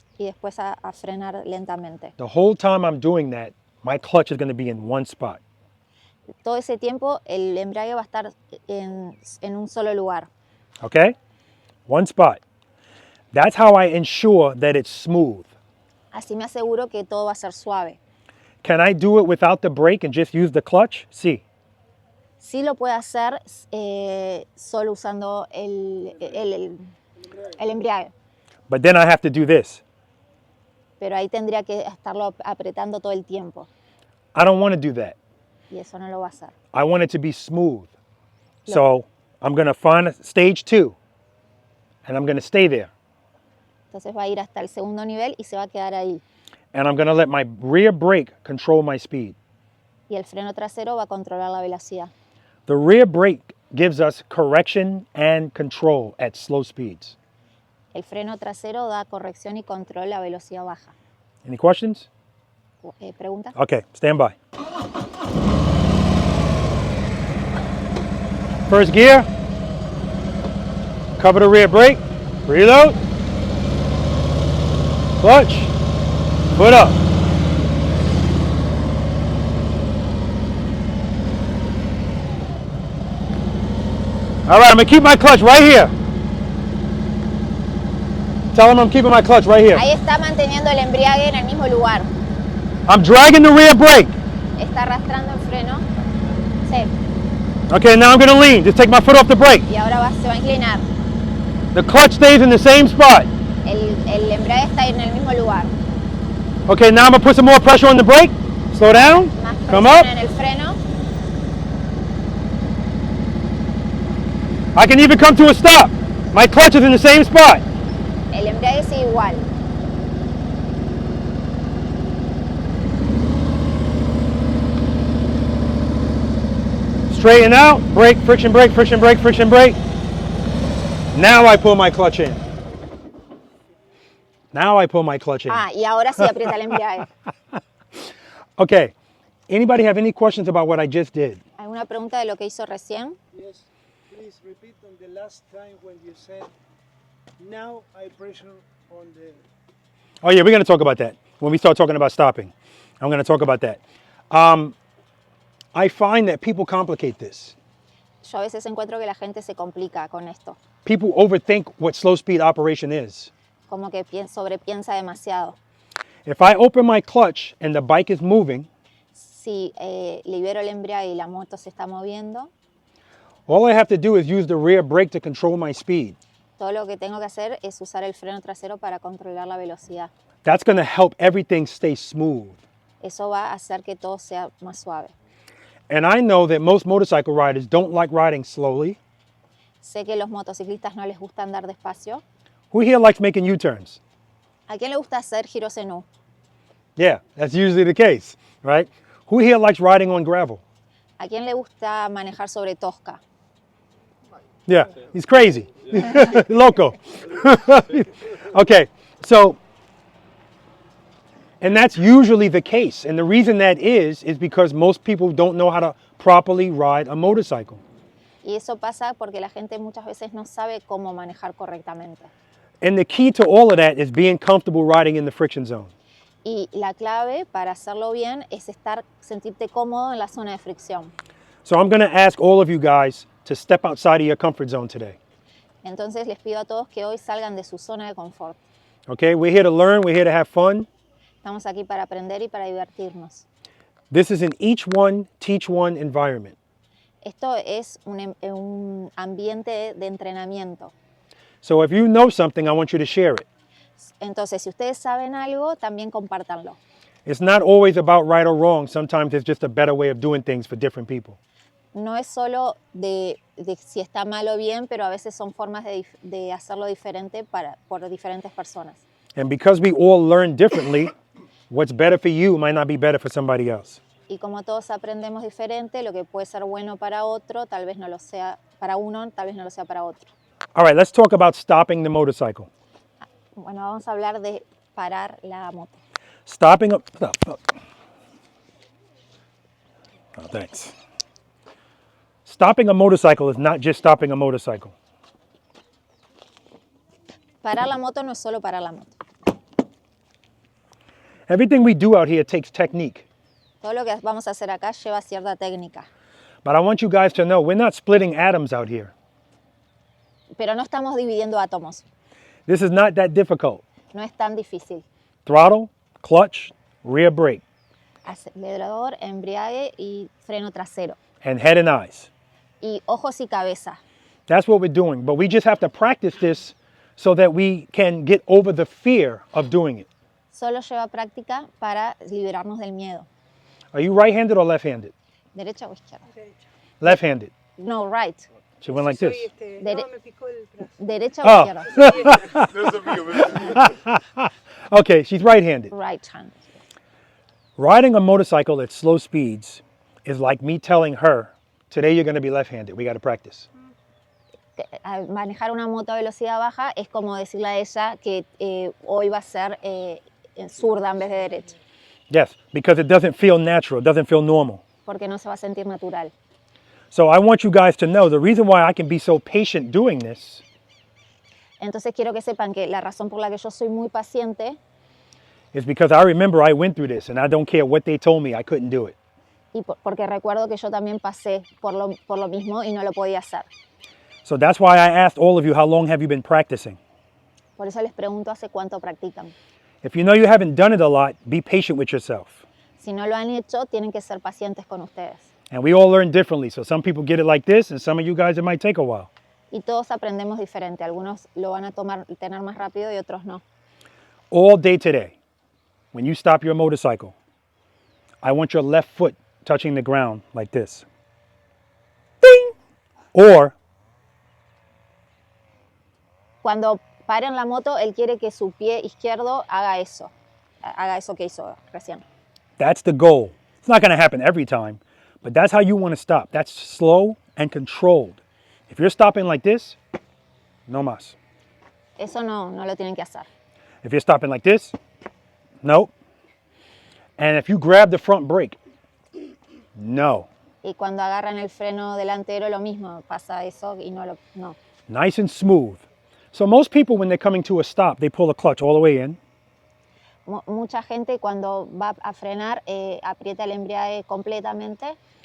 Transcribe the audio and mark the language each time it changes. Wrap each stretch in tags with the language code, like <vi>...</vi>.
<es>y después a frenar lentamente.</es> <en>The whole time I'm doing that, my clutch is going to be in one spot.</en> <es>Todo ese tiempo el embrague va a estar en un solo lugar.</es> <en>Okay? One spot. That's how I ensure that it's smooth.</en> <es>Así me aseguro que todo va a ser suave.</es> <en>Can I do it without the brake and just use the clutch?</en> <es>Sí. Sí lo puede hacer solo usando el embrague,</es> <en>But then I have to do this.</en> <es>pero ahí tendría que estarlo apretando todo el tiempo</es> <en>I don't want to do that.</en> <es>y eso no lo va a hacer.</es> <en>I want it to be smooth. So I'm going to find stage 2 and I'm going to stay there.</en> <es>Entonces va a ir hasta el segundo nivel y se va a quedar ahí.</es> <en>And I'm going to let my rear brake control my speed.</en> <es>Y el freno trasero va a controlar la velocidad.</es> <en>The rear brake gives us correction and control at slow speeds.</en> <es>El freno trasero da corrección y control a velocidad baja.</es> <en>Any questions?</en> <es>¿Pregunta?</es> <en>Okay, stand by. First gear. Cover the rear brake. Reload. Clutch. Foot up. All right, I'm gonna keep my clutch right here. Tell them I'm keeping my clutch right here.</en> <es>Ahí está manteniendo el embriague en el mismo lugar.</es> <en>I'm dragging the rear brake.</en> <es>Está arrastrando el freno. Sí.</es> <en>Okay, now I'm gonna lean. Just take my foot off the brake.</en> <es>Y ahora se va a inclinar.</es> <en>The clutch stays in the same spot.</en> <es>El embrague está en el mismo lugar.</es> <en>Okay, now I'm gonna put some more pressure on the brake. Slow down.</en> <es>Más</es> <en>Come</en> <es>presión</es> <en>up.</en> <es>en el freno.</es> <en>I can even come to a stop. My clutch is in the same spot.</en> <es>El embrague sigue igual.</es> <en>Straighten out. Brake, friction brake, friction brake, friction brake. Now I pull my clutch in. Now I pull my clutch in.</en> <es>Y ahora sí aprieta el embrague.</es> <en>Okay. Anybody have any questions about what I just did?</en> <es>¿Alguna pregunta de lo que hizo recién?</es> <en>Yes, please repeat on the last time when you said Now I pressure on the... Oh yeah, we're going to talk about that when we start talking about stopping. I'm going to talk about that. I find that people complicate this.</en> <es>Yo a veces encuentro que la gente se complica con esto,</es> <en>People overthink what slow speed operation is.</en> <es>como que sobrepiensa demasiado.</es> <en>If I open my clutch and the bike is moving,</en> <es>Si libero el embrague y la moto se está moviendo,</es> <en>all I have to do is use the rear brake to control my speed.</en> <es>todo lo que tengo que hacer es usar el freno trasero para controlar la velocidad.</es> <en>That's going to help everything stay smooth.</en> <es>Eso va a hacer que todo sea más suave.</es> <en>And I know that most motorcycle riders don't like riding slowly.</en> <es>Sé que los motociclistas no les gusta andar despacio.</es> <en>Who here likes making U-turns?</en> <es>¿A quién le gusta hacer giros en U?</es> <en>Yeah, that's usually the case, right? Who here likes riding on gravel?</en> <es>¿A quién le gusta manejar sobre tosca?</es> <en>Yeah, he's crazy. Loco. Okay, so, and that's usually the case. And the reason that is because most people don't know how to properly ride a motorcycle.</en> <es>Y eso pasa porque la gente muchas veces no sabe cómo manejar correctamente.</es> <en>And the key to all of that is being comfortable riding in the friction zone.</en> <es>Y la clave para hacerlo bien es sentirte cómodo en la zona de fricción.</es> <en>So I'm going to ask all of you guys to step outside of your comfort zone today.</en> <es>Entonces les pido a todos que hoy salgan de su zona de confort.</es> <en>Okay, we're here to learn, we're here to have fun.</en> <es>Estamos aquí para aprender y para divertirnos.</es> <en>This is an each one, teach one environment.</en> <es>Esto es un ambiente de entrenamiento.</es> <en>So if you know something, I want you to share it.</en> <es>Entonces, si ustedes saben algo, también compártanlo.</es> <en>It's not always about right or wrong. Sometimes it's just a better way of doing things for different people.</en> <es>No es solo de si está mal o bien, pero a veces son formas de hacerlo diferente por diferentes personas.</es> <en>And because we all learn differently, what's better for you might not be better for somebody else.</en> <es>Y como todos aprendemos diferente, lo que puede ser bueno para otro, tal vez no lo sea para uno, tal vez no lo sea para otro.</es> <en>All right, let's talk about stopping the motorcycle.</en> <es>Bueno, vamos a hablar de parar la moto.</es> <en>Stopping a... Stop. Oh, thanks. Stopping a motorcycle is not just stopping a motorcycle.</en> <es>Parar la moto no es solo parar la moto.</es> <en>Everything we do out here takes technique.</en> <es>Todo lo que vamos a hacer acá lleva cierta técnica.</es> <en>But I want you guys to know we're not splitting atoms out here.</en> <es>Pero no estamos dividiendo átomos.</es> <en>This is not that difficult.</en> <es>No es tan difícil.</es> <en>Throttle, clutch, rear brake,</en> <es>Acelerador, embriague y freno trasero.</es> <en>and head and eyes.</en> <es>Y ojos y cabeza.</es> <en>That's what we're doing. But we just have to practice this so that we can get over the fear of doing it.</en> <es>Solo lleva práctica para liberarnos del miedo.</es> <en>Are you right-handed or left-handed?</en> <es>¿Derecha o izquierda?</es> <en>Left-handed. No, right. She went like this.</en> <es>Dere- No, me picó el brazo. ¿Derecha o</es> <en>Oh.</en> <es>izquierda?</es> <en>There's a video. Okay, she's right-handed. Right hand. Riding a motorcycle at slow speeds is like me telling her, today you're going to be left-handed. We got to practice.</en> <es>Manejar una moto a velocidad baja es como decirle a ella que hoy va a ser zurda en vez de derecha,</es> <en>Yes, because it doesn't feel natural. It doesn't feel normal.</en> <es>porque no se va a sentir natural.</es> <en>So I want you guys to know the reason why I can be so patient doing this</en> <es>Entonces quiero que sepan que la razón por la que yo soy muy paciente</es> <en>is because I remember I went through this and I don't care what they told me, I couldn't do it.</en> <es>y porque recuerdo que yo también pasé por lo mismo y no lo podía hacer.</es> <en>So that's why I asked all of you, how long have you been practicing?</en> <es>Por eso les pregunto hace cuánto practican.</es> <en>If you know you haven't done it a lot, be patient with yourself.</en> <es>Si no lo han hecho, tienen que ser pacientes con ustedes.</es> <en>And we all learn differently. So some people get it like this, and some of you guys, it might take a while.</en> <es>Y todos aprendemos diferente. Algunos lo van a tener más rápido y otros no.</es> <en>All day today, when you stop your motorcycle, I want your left foot touching the ground like this. Ding! Or</en> <es>Cuando paren la moto, él quiere que su pie izquierdo haga eso que hizo recién.</es> <en>that's the goal. It's not going to happen every time, but that's how you want to stop. That's slow and controlled. If you're stopping like this,</en> <es>no más. Eso no lo tienen que hacer.</es> <en>If you're stopping like this, no. And if you grab the front brake, no.</en> <es>Y cuando agarran el freno delantero, lo mismo, pasa eso y no.</es> <en>Nice and smooth. So most people, when they're coming to a stop, they pull the clutch all the way in.</en> <es>Mucha gente cuando va a frenar aprieta el embrague completamente</es>